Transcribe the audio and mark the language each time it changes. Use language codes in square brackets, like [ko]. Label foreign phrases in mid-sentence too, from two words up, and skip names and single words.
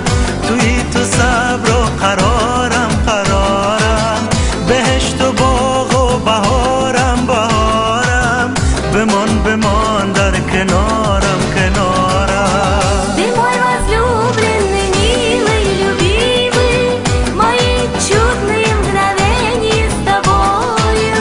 [fa] توی تو صبر و قرارم، قرارم، بهشت و باغ و بهارم، بهارم، بمان بمان در کنارم، کنارم. [ru] Ты мой возлюбленный, милый, любимый, мои чудные мгновения с тобою.